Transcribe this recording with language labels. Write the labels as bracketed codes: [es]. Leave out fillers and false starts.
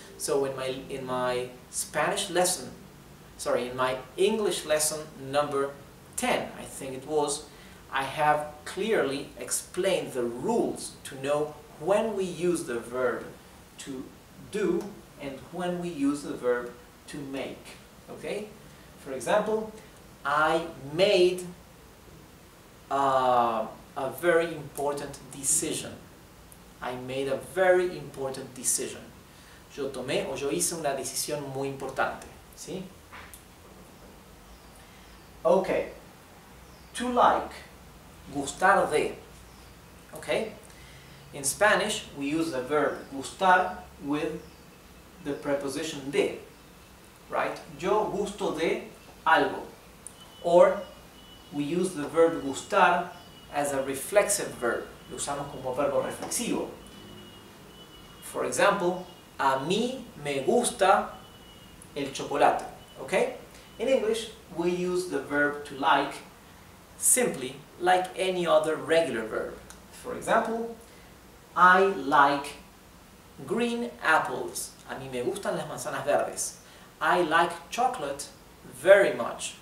[en] So in my Spanish lesson, in my English lesson number 10, I think it was, I have clearly explained the rules to know when we use the verb to do and when we use the verb to make. Okay? For example, I made a very important decision. I made a very important decision. [es] Yo tomé o yo hice una decisión muy importante. ¿Sí? [en] Okay. To like. Gustar de. Okay? In Spanish, we use the verb gustar with the preposition de. Right? [es] Yo gusto de algo. [en] Or we use the verb gustar as a reflexive verb. [es] Lo usamos como verbo reflexivo. [en] For example, [es] a mí me gusta el chocolate. [en] Okay? In English, we use the verb to like simply like any other regular verb. For example, I like green apples. [es] A mí me gustan las manzanas verdes. [en] I like chocolate very much.